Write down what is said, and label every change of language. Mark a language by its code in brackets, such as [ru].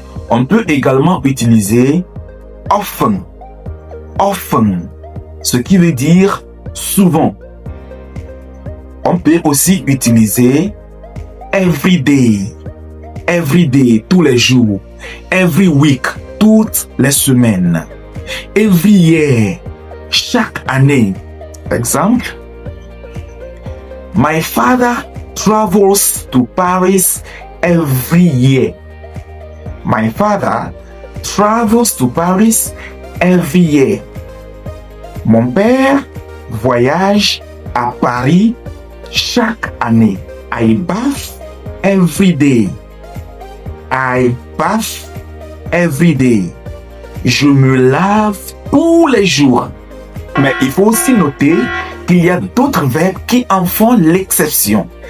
[fr] On peut également utiliser often, ce qui veut dire souvent. On peut aussi utiliser [en] every day, [fr] tous les jours. [en] Every week, [fr] toutes les semaines. [en] Every year, [fr] chaque année. [en] Exemple, my father travels to Paris every year. My father travels to Paris every year. [fr] Mon père voyage à Paris chaque année. [en] I bath every day. I bath every day. [fr] Je me lave tous les jours. Mais il faut aussi noter qu'il y a d'autres verbes qui en font l'exception.